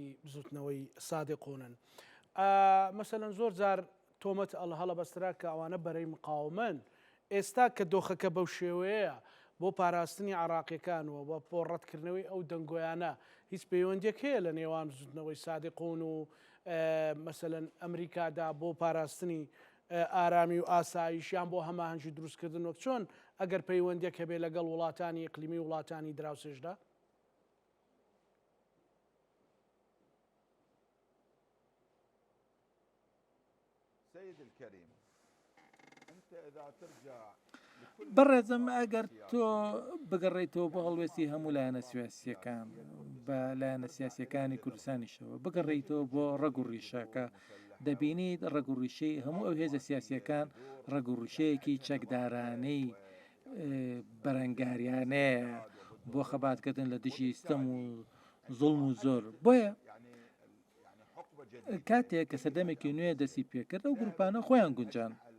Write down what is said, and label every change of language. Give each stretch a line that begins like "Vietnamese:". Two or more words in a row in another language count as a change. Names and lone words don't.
Central Kurdish: بزوتنەوەی سادقونن مەسەلەن زۆر جار تۆمەت هەڵە بەسترا کە ئەوانە بەرەی مقاومن ئێستا کە دۆخەکە بەو شێوەیە بۆ پاراستنی عراقیەکانەوە بە پۆڕەتکردنەوەی ئەو دەنگۆیانە هیچ پەیوەندیەک هەیە لە نێوان بزوتنەوەی سادقون و مەسەلەن ئەمریکادا بۆ پاراستنی ئارامی و ئاسایشیان بۆ هەماهەنگی دروستکردن وەک چۆن ئەگەر پەیوەندیەک هەبێ لەگەڵ وڵاتانی ئیقلیمی وڵاتانی دراوسێژدا
Arabic: سيد الكريم انت اذا ترجع
Central Kurdish: بەڕێزم ئەگەر تۆ بگەڕێیتەوە بۆ هەڵوێستی هەموو لایەنە سیاسیەکان بە لایەنە سیاسیەکانی کوردستانیشەوە بگەڕێیتەوە بۆ ڕەگ و ڕیشەکە دەبینیت ڕەگ و ڕیشەی هەموو ئەو هێزە سیاسیەکان ڕەگ و ڕیشەیەکی چەکدارانەی بەرەنگاریانەیە بۆ خەباتکردن لە دژی ستەم و زوڵم و زۆر بۆیە کاتێک کە سەردەمێکی نوێ دەستی پێکرد ئەو گروپانە خۆیان گونجان